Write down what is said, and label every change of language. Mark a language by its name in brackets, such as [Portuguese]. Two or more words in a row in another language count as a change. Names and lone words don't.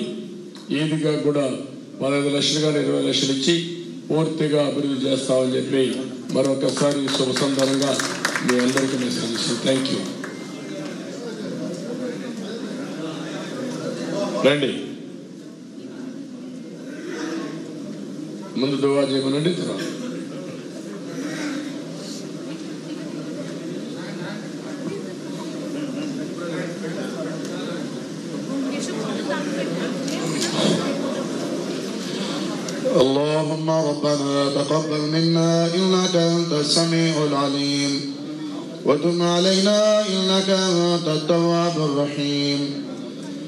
[Telugu] ఈద్గా కూడా 15 లక్షలు కానీ 20 లక్షలు ఇచ్చి పూర్తిగా అభివృద్ధి చేస్తామని చెప్పి మరొకసారి శుభ సందర్భంగా మీ అందరికీ మెసేజ్ ఇస్తాను. [English] thank you. [Telugu] రండి, ముందు దువా చేయమనండి. తర్వాత [Arabic] اللهم ربنا تقبل منا إنك أنت السميع العليم وتب علينا إنك أنت التواب الرحيم